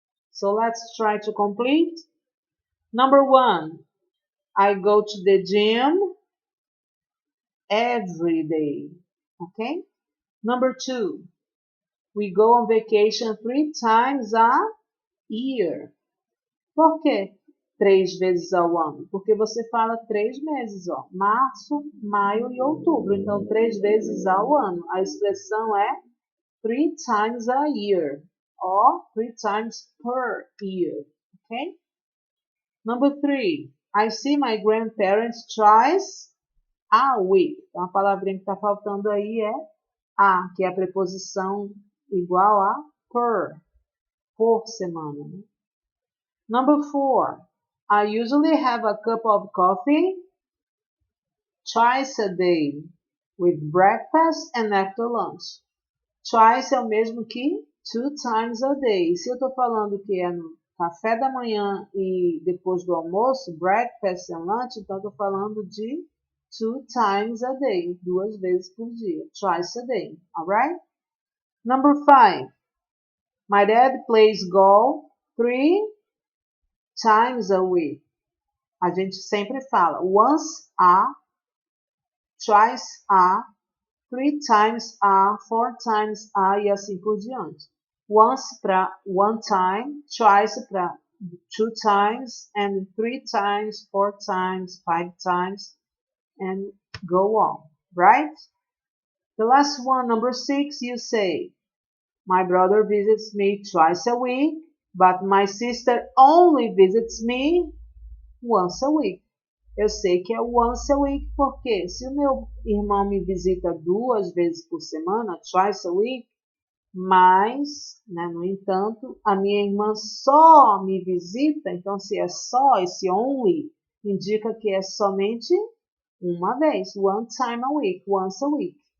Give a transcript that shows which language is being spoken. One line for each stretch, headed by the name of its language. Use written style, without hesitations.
English: So let's try to complete. Number 1, I go to the gym every day. Okay? Number 2, we go on vacation 3 times a year.
Portuguese: Por quê? 3 vezes ao ano. Porque você fala 3 meses, ó. Março, maio e outubro. Então, 3 vezes ao ano. A expressão é
English: 3 times a year. Or 3 times per year. Ok? Number 3. I see my grandparents twice a week.
Portuguese: Então, a palavrinha que está faltando aí é a, que é a preposição igual a per. Por semana.
English: Number 4. I usually have a cup of coffee twice a day with breakfast and after lunch.
Portuguese: Twice é o mesmo que
English: 2 times a day.
Portuguese: Se eu estou falando que é no café da manhã e depois do almoço,
English: breakfast and lunch,
Portuguese: então estou falando de 2 times a day, 2 vezes por dia.
English: Twice a day, alright? Number 5. My dad plays golf 3 times a week.
Portuguese: A gente sempre fala
English: once a, twice a, 3 times a,
Portuguese: 4 times a e assim por diante.
English: Once para one time, twice para 2 times, and 3 times, 4 times, 5 times, and go on, right? The last one, number 6, you say, my brother visits me twice a week, but my sister only visits me once a week.
Portuguese: Eu sei que é once a week porque se o meu irmão me visita 2 vezes por semana,
English: twice a week,
Portuguese: mas, né, no entanto, a minha irmã só me visita, então se é só, esse only, indica que é somente uma vez,
English: one time a week,
Portuguese: once a week.